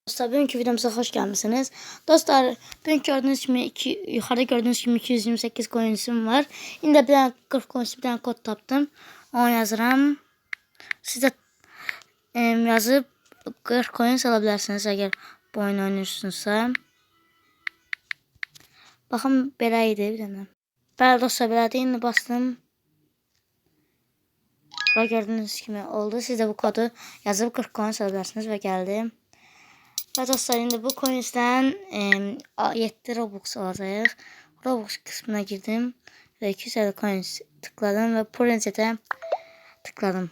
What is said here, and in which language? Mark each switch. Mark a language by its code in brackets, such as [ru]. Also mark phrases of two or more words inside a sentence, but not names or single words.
[tr] Dostlar, bugünkü videomuza hoş gelmişsiniz. Dostlar, bugün gördüğünüz gibi yukarıda gördüğünüz gibi 228 coins'im var. [az] İndi bir tane 40 coins bir tane kod tapdım. Onu yazıram. [tr] Siz de yazıp 40 coins alabilirsiniz eğer bu oyunu oynuyorsunuzsa. [az] Bakın belə idi bir tane. Bəli dostlar, belədir. İndi bastım. [tr] Ve gördüğünüz gibi oldu. Siz de bu kodu yazıp 40 coins alabilirsiniz ve geldi. Ve dostlar, [az] indi bu coins'ten 7 Robux alacağıq. [tr] Robux kısmına girdim ve 250 coins tıkladım ve Project'e tıkladım.